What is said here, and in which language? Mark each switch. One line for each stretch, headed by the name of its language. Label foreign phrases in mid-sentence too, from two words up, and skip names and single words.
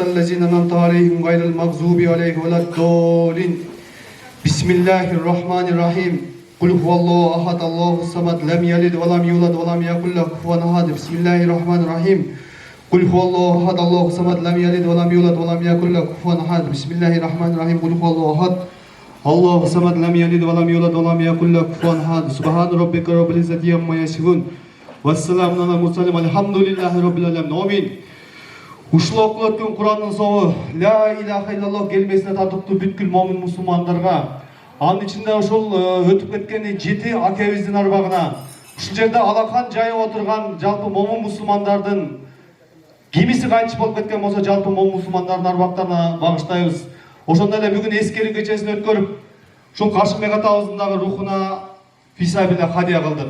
Arabic: الذين أنعمت عليهم غير المغضوب عليهم ولا الضالين بسم الله الرحمن الرحيم قل هو الله أحد الله الصمد لم يلد ولم يولد ولم يكن له كفوا أحد بسم الله الرحمن الرحيم قل هو الله أحد الله الصمد لم يلد ولم يولد ولم يكن له كفوا أحد بسم الله الرحمن الرحيم قل هو الله أحد الله الصمد لم يلد ولم يولد ولم يكن له كفوا أحد سبحان ربك رب العزة عما يصفون والسلام على المرسلين والحمد لله رب العالمين آمين.
Kyrgyz: Ушул окулуп өткөн Курандын согу
Arabic: لا إله إلا الله
Kyrgyz: келмесине татыктуу бүткүл момун мусулмандарга, анын ичинде ушул өтүп кеткен 7 акебиздин арбагына, ушул жерде алақан жайып отурган жалпы момун мусулмандардын кимиси кайтыш болуп кеткен болсо жалпы момун мусулмандардын арбактарына багыштайбыз. Ошондой эле бүгүн эскерүү кечесин өткөрүп, ушул Кашымбек атабыздын дагы рухуна фисабилла хадия кылдык.